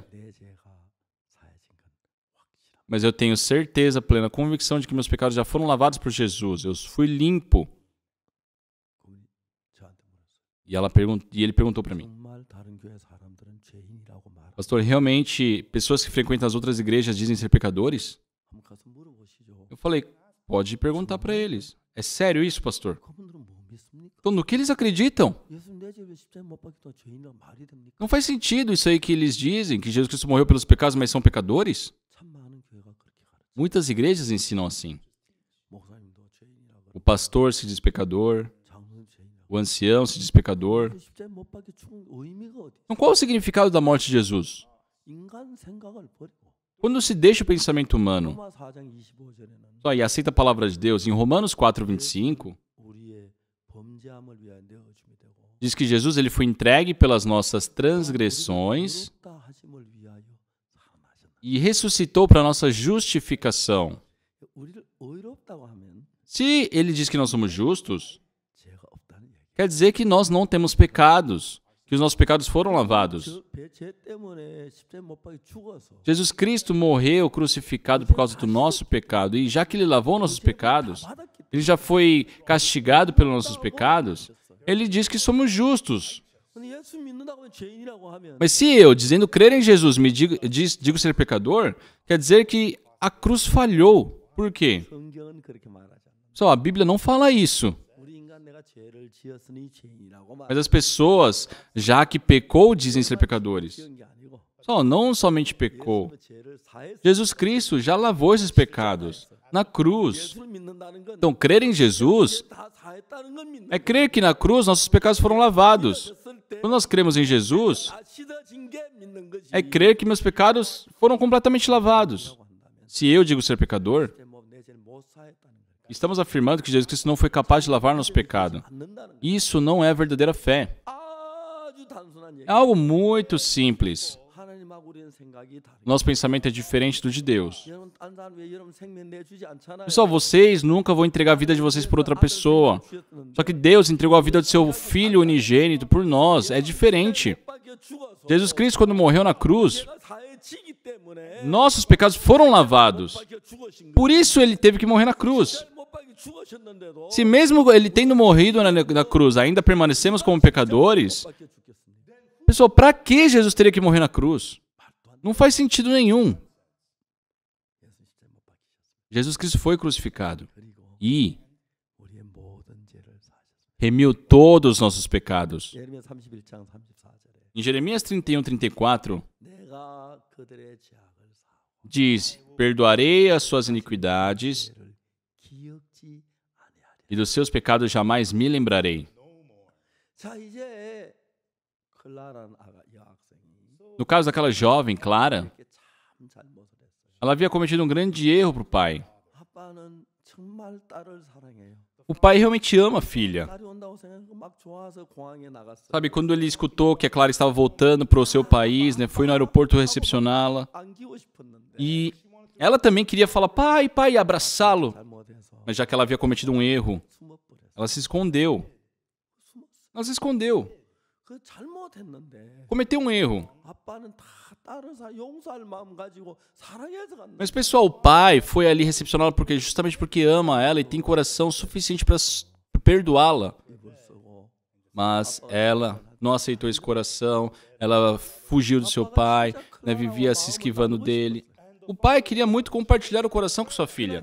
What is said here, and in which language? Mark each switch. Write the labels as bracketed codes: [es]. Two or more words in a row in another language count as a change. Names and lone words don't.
[ko] 내 죄가 사해진 건 확실합니다. [pt] mas eu tenho certeza, plena convicção de que meus pecados já foram lavados por Jesus. Eu fui limpo. [ko] 그분이 저한테 물었어요. [pt] E ele perguntou para mim, [ko] 정말 다른 교회 사람들은 죄인이라고 말하고 [pt] pastor, realmente pessoas que frequentam as outras igrejas dizem ser pecadores? [ko] 한번 가서 물어보시죠. [pt] Eu falei, pode perguntar para eles. É sério isso, pastor? [ko] 그분들은 뭐 믿습니까? [pt] Então no que eles acreditam? [ko] 예수님 내 죄를 십자가에 못 박혔다 죄인이라고 말이 됩니까? [pt] Não faz sentido isso aí que eles dizem, que Jesus Cristo morreu pelos pecados, mas são pecadores? [ko] 참 많은 교회가 그렇게 가르쳐. [pt] Muitas igrejas ensinam assim. [ko] 목사님도 죄인이라고 [pt] O pastor se diz pecador, [ko] 장로님 죄인이라고. [pt] o ancião se diz pecador. [ko] 십자가에 못 박혀 죽은 의미가 어디? [pt] Então qual o significado da morte de Jesus? [ko] 인간 생각을 버리고 [pt] Quando se deixa o pensamento humano [ko] 로마 4장 25절에는 [pt] só e aceita a palavra de Deus, em Romanos 4:25, [ko] 우리의 범죄함을 위하여 내어줌이 되고 [pt] diz que Jesus ele foi entregue pelas nossas transgressões [ko] 의롭다 하심을 위하여 살아나셨다. [pt] e ressuscitou para nossa justificação. [ko] 우리를 의롭다고 하면 [pt] Se ele diz que nós somos justos, [ko] 죄가 없다는 얘기. [pt] quer dizer que nós não temos pecados, que os nossos pecados foram lavados. [ko] 죄 때문에 십자가에 못 박혀 죽어서 [pt] Jesus Cristo morreu crucificado por causa do nosso pecado, e já que ele lavou nossos pecados, ele já foi castigado pelos nossos pecados, ele diz que somos justos. [ko] 근데 예수 믿는다고 하면 죄인이라고 하면 [pt] Mas se eu, dizendo crer em Jesus, digo ser pecador, quer dizer que a cruz falhou. Por quê? [ko] 성경은 그렇게 말하지 않아. [pt] Só a Bíblia não fala isso. [ko] 우리 인간 내가 죄를 지었으니 죄인이라고 말. [pt] Mas as pessoas, já que pecou, dizem ser pecadores. [ko] 지은 게 아니고 [pt] Só não somente pecou. [ko] 예수님의 죄를 사했어. [pt] Jesus Cristo já lavou esses pecados na cruz. [ko] 예수를 믿는다는 건 [pt] Então, crer em Jesus [ko] 다 사했다는 건 믿는 [pt] é crer que na cruz nossos pecados foram lavados. [ko] 됐을 때 [pt] Quando nós cremos em Jesus, [ko] 다 씻어진 게 믿는 거지. [pt] é crer que meus pecados foram completamente lavados. [ko] 라고 한다면 [pt] Se eu digo ser pecador, [ko] 내 죄를 못 사했다는 거야. [pt] estamos afirmando que Jesus Cristo não foi capaz de lavar nosso pecado. [ko] 받는다는 거야. [pt] Isso não é verdadeira fé. [ko] 아주 단순한 얘기. [pt] É algo muito simples. [ko] 하나님하고 우리는 생각이 다르. [pt] Nosso pensamento é diferente do de Deus. [ko] 여러분 딴 사람 왜 여러분 생명 내주지 않잖아요. [pt] Pessoal, vocês nunca vão entregar a vida de vocês por outra pessoa. Só que Deus entregou a vida do seu Filho unigênito por nós. É diferente. Jesus Cristo, quando morreu na cruz, nossos pecados foram lavados. Por isso ele teve que morrer na cruz. Se mesmo ele tendo morrido na cruz, ainda permanecemos como pecadores, pessoal, para que Jesus teria que morrer na cruz? Não faz sentido nenhum. Jesus Cristo foi crucificado e [ko] 우리의 모든 죄를 사하셨습니다. [pt] remiu todos os nossos pecados. [ko] 예레미야 31장 34절에 [pt] Em Jeremias 31:34, [ko] 내가 그들의 죄악을 사하고 [pt] diz: Perdoarei as suas iniquidades [ko] 죄를 기억지 아니하리라. [pt] e dos seus pecados jamais me lembrarei. [ko] 자, 이제 클라라는 여학생이 [pt] No caso daquela jovem, Clara, [ko] 이렇게 참 잘못을 했어요. [pt] ela havia cometido um grande erro para o pai. [ko] 아빠는 정말 딸을 사랑해요. [pt] O pai realmente ama a filha. [ko] 딸이 온다고 생각하고 막 좋아서 공항에 나갔어요. [pt] Sabe, quando ele escutou que a Clara estava voltando para o seu país, né, foi no aeroporto recepcioná-la. [ko] 안기고 싶었는데 [pt] E ela também queria falar, pai, pai, e abraçá-lo. [ko] 잘못해서 [pt] Mas já que ela havia cometido um erro, [ko] 숨어버렸어요. [pt] ela se escondeu. Ela se escondeu. [ko] 그 잘못했는데 [pt] Cometeu um erro. [ko] 아빠는 다 딸을 용서할 마음 가지고 사랑해서 간다. [pt] Mas, pessoal, o pai foi ali recepcioná-la justamente porque ama ela e tem coração suficiente para perdoá-la. [ko] 입을 쓰고 [pt] Mas ela não aceitou esse coração, ela fugiu do seu pai, né, vivia se esquivando dele. O pai queria muito compartilhar o coração com sua filha.